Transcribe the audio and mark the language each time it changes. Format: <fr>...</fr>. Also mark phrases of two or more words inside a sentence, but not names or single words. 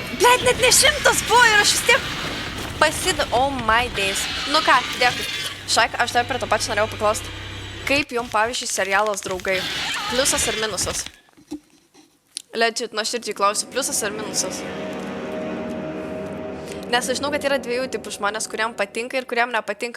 <lt>Blet, net ne 100 buvo ir aš vis tiek</lt> <en>Oh my days.</en> <lt>Nu ką, dėkui. Šaik, aš tave prie to pačią norėjau paklausti. Kaip jums, pavyzdžiui, serialas Draugai? Pliusas ir minusas? Legit, nuoširdžiai klausiu, pliusas ir minusas? Nes aš žinau, kad yra dviejų tipų žmonės, kuriam patinka ir kuriam nepatinka.</lt>